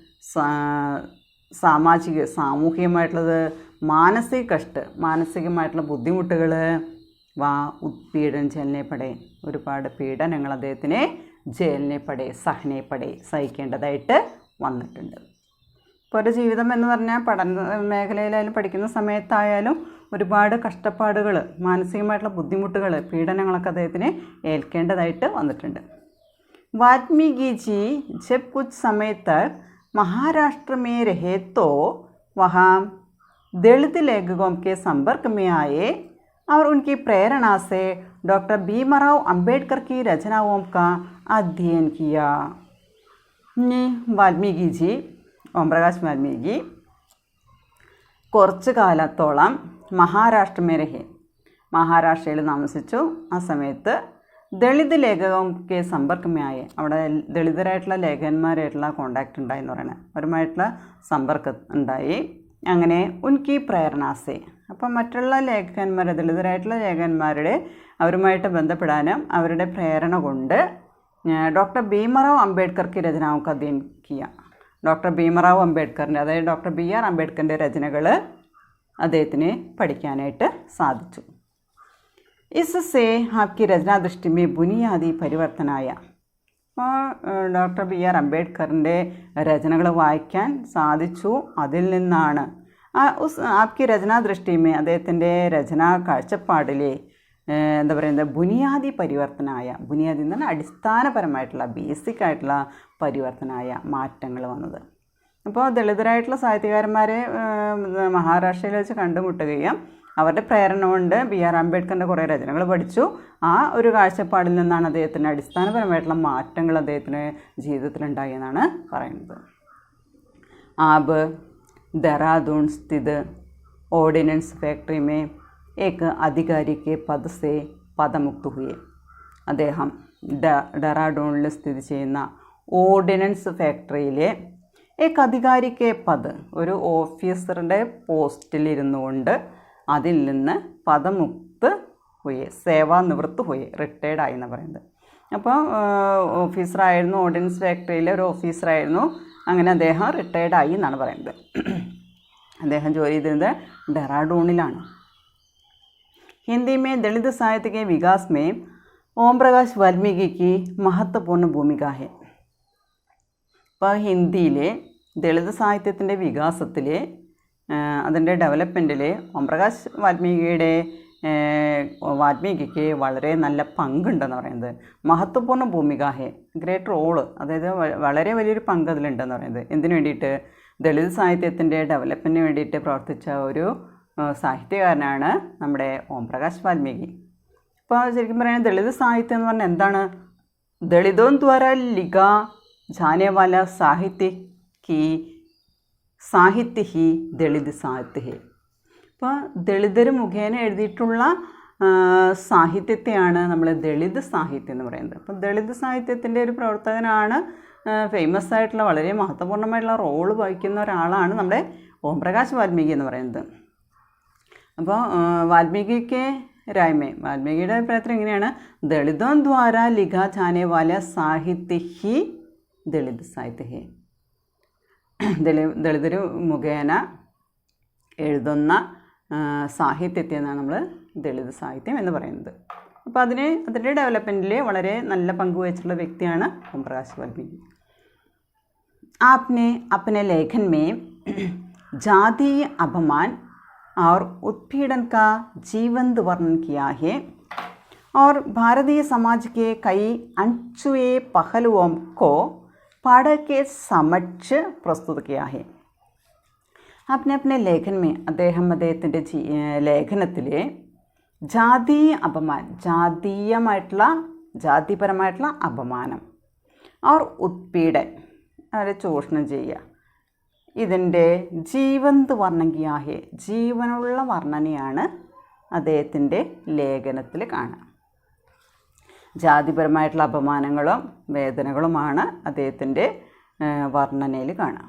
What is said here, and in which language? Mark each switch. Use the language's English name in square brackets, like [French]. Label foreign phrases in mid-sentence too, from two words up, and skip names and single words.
[Malayalam] സാമൂഹികമായിട്ടുള്ളത്, മാനസികമായിട്ടുള്ള ബുദ്ധിമുട്ടുകൾ, ഉത്പീഡൻ ജയിലിനെപ്പടെ, ഒരുപാട് പീഡനങ്ങൾ അദ്ദേഹത്തിന് ജയിലിനെപ്പടെ സഹിക്കേണ്ടതായിട്ട് വന്നിട്ടുണ്ട്. ഇപ്പോൾ ഒരു ജീവിതം എന്ന് പറഞ്ഞാൽ പഠന മേഖലയിലായാലും പഠിക്കുന്ന സമയത്തായാലും ഒരുപാട് കഷ്ടപ്പാടുകൾ, മാനസികമായിട്ടുള്ള ബുദ്ധിമുട്ടുകൾ, പീഡനങ്ങളൊക്കെ അദ്ദേഹത്തിന് ഏൽക്കേണ്ടതായിട്ട് വന്നിട്ടുണ്ട്. [Hindi] वाल्मीकि जी जब कुछ समय तक महाराष्ट्र में रहे तो वहाँ दलित लेखकों के संपर्क में आए और उनकी प्रेरणा से डॉक्टर भीमराव अंबेडकर की रचनाओं का अध्ययन किया. [Malayalam] वाल्मीकि जी, ओम प्रकाश वाल्मीकि കുറച്ച് കാലത്തോളം മഹാരാഷ്ട്രയിൽ താമസിച്ചു. ആ സമയത്ത് ദളിത് ലേഖകർക്ക് സമ്പർക്കമായ, അവിടെ ദളിതരായിട്ടുള്ള ലേഖകന്മാരായിട്ടുള്ള കോണ്ടാക്റ്റ് ഉണ്ടായി എന്ന് പറയുന്നത്, അവരുമായിട്ടുള്ള സമ്പർക്കം ഉണ്ടായി. അങ്ങനെ [Hindi] उनकी प्रेरणा से, [Malayalam] അപ്പം മറ്റുള്ള ദളിതരായിട്ടുള്ള ലേഖകന്മാരുടെ അവരുമായിട്ട് ബന്ധപ്പെടാനും അവരുടെ പ്രേരണ കൊണ്ട് ഡോക്ടർ ഭീമറാവ് അംബേദ്കർക്ക് രചനാവുക്ക് അധ്യയനം ചെയ്യാം. ഡോക്ടർ ഭീമറാവ് അംബേദ്കറിൻ്റെ, അതായത് ഡോക്ടർ BR അംബേദ്കറിൻ്റെ രചനകൾ അദ്ദേഹത്തിന് പഠിക്കാനായിട്ട് സാധിച്ചു. [Hindi] इससे आपकी रचना दृष्टि में बुनियादी परिवर्तन आया. [Malayalam] അപ്പോൾ ഡോക്ടർ BR അംബേദ്കറിൻ്റെ രചനകൾ വായിക്കാൻ സാധിച്ചു. അതിൽ നിന്നാണ് [Hindi] आपकी रचना दृष्टि में, [Malayalam] അദ്ദേഹത്തിൻ്റെ രചനാ കാഴ്ചപ്പാടിലെ എന്താ പറയുന്നത്, ബുനിയാദി പരിവർത്തനമായ, ബുനിയാദി എന്ന് പറഞ്ഞാൽ അടിസ്ഥാനപരമായിട്ടുള്ള ബേസിക് ആയിട്ടുള്ള പരിവർത്തനമായ മാറ്റങ്ങൾ വന്നത്. അപ്പോൾ ദളിതരായിട്ടുള്ള സാഹിത്യകാരന്മാരെ മഹാരാഷ്ട്രയിൽ വെച്ച് കണ്ടുമുട്ടുകയും അവരുടെ പ്രേരണ കൊണ്ട് BR അംബേദ്കറിൻ്റെ കുറേ രചനകൾ പഠിച്ചു. ആ ഒരു കാഴ്ചപ്പാടിൽ നിന്നാണ് അദ്ദേഹത്തിന് അടിസ്ഥാനപരമായിട്ടുള്ള മാറ്റങ്ങൾ അദ്ദേഹത്തിന് ജീവിതത്തിലുണ്ടായി എന്നാണ് പറയുന്നത്. [Hindi] ആബ് देहरादून स्थित ऑर्डिनेंस फैक्ट्री में एक अधिकारी के पद से पदमुक्त हुए. [Malayalam] അദ്ദേഹം ഡെറാഡൂണിൽ സ്ഥിതി ചെയ്യുന്ന ഓർഡിനൻസ് ഫാക്ടറിയിലെ അധികാരിക്ക് പദ്, ഒരു ഓഫീസറുടെ പോസ്റ്റിലിരുന്നു കൊണ്ട് അതിൽ നിന്ന് [Hindi] पदमुक्त हुए, सेवानिवृत्त हुए, [Malayalam] റിട്ടയർഡായി എന്ന് പറയുന്നത്. അപ്പോൾ ഓഫീസറായിരുന്നു, ഓർഡിനൻസ് ഫാക്ടറിയിലെ ഒരു ഓഫീസറായിരുന്നു. അങ്ങനെ അദ്ദേഹം റിട്ടയർഡായി എന്നാണ് പറയുന്നത്. അദ്ദേഹം ജോലി ചെയ്തിരുന്നത് ഡെറാഡൂണിലാണ്. [Hindi] हिंदी में दलित साहित्य के विकास में ओम प्रकाश वाल्मीकि की महत्वपूर्ण भूमिका है. [Malayalam] ഇപ്പോൾ ഹിന്ദിയിലെ ദളിത് സാഹിത്യത്തിൻ്റെ വികാസത്തിൽ, അതിൻ്റെ ഡെവലപ്മെൻറ്റിൽ ഓം പ്രകാശ് വാൽമീകിക്ക് വളരെ നല്ല പങ്കുണ്ടെന്ന് പറയുന്നത്. [Hindi] महत्वपूर्ण भूमिका है, [English] great role, [Malayalam] അതായത് വളരെ വലിയൊരു പങ്ക് അതിലുണ്ടെന്ന് പറയുന്നത്. എന്തിനു വേണ്ടിയിട്ട്? ദളിത് സാഹിത്യത്തിൻ്റെ ഡെവലപ്മെൻറ്റിന് വേണ്ടിയിട്ട് പ്രവർത്തിച്ച ഒരു സാഹിത്യകാരനാണ് നമ്മുടെ ഓം പ്രകാശ് വാൽമീകി. അപ്പോൾ ശരിക്കും പറയുന്നത് ദളിത് സാഹിത്യം എന്ന് പറഞ്ഞാൽ എന്താണ്? [Hindi] दलितों द्वारा लिखा जाने वाला साहित्य ही दलित साहित्य है. [Malayalam] അപ്പോൾ ദളിതർ മുഖേന എഴുതിയിട്ടുള്ള സാഹിത്യത്തെയാണ് നമ്മൾ ദളിത് സാഹിത്യം എന്ന് പറയുന്നത്. അപ്പം ദളിത് സാഹിത്യത്തിൻ്റെ ഒരു പ്രവർത്തകനാണ്, ഫേമസ് ആയിട്ടുള്ള വളരെ മഹത്വപൂർണ്ണമായിട്ടുള്ള റോള് വഹിക്കുന്ന ഒരാളാണ് നമ്മുടെ ഓം പ്രകാശ് വാൽമീകി എന്ന് പറയുന്നത്. അപ്പോൾ വാൽമീകിയുടെ അഭിപ്രായത്തിൽ ഇങ്ങനെയാണ്: [Hindi] दलितों द्वारा लिखा जाने वाला साहित्य ही दलित साहित्य है. [Malayalam] ദളിതർ മുഖേന എഴുതുന്ന സാഹിത്യത്തെ എന്നാണ് നമ്മൾ ദളിത് സാഹിത്യം എന്ന് പറയുന്നത്. അപ്പോൾ അതിൻ്റെ ഡെവലപ്മെൻറ്റിൽ വളരെ നല്ല പങ്ക് വഹിച്ചിട്ടുള്ള വ്യക്തിയാണ് ഓം പ്രകാശ് വാൽമീകി. [Hindi] आपने अपने लेखन में जातीय अपमान और उत्पीड़न का जीवंत वर्णन किया है और भारतीय समाज के कई अनछुए पहलुओं को पढ़ के समक्ष प्रस्तुत किया है. आपने अपने लेखन में, [Malayalam] അദ്ദേഹത്തിൻ്റെ ലേഖനത്തിൽ ജാതീയ അപമാനം, ജാതിപരമായിട്ടുള്ള അപമാനം, [Hindi] और उत्पीड़न, [Malayalam] അവരെ ചൂഷണം ചെയ്യുക, ഇതിൻ്റെ [Hindi] जीवंत वर्णन है, [Malayalam] ജീവനുള്ള വർണ്ണനയാണ് അദ്ദേഹത്തിൻ്റെ ലേഖനത്തിൽ കാണാം. ജാതിപരമായിട്ടുള്ള അപമാനങ്ങളും വേദനകളുമാണ് അദ്ദേഹത്തിൻ്റെ വർണ്ണനയിൽ കാണാം.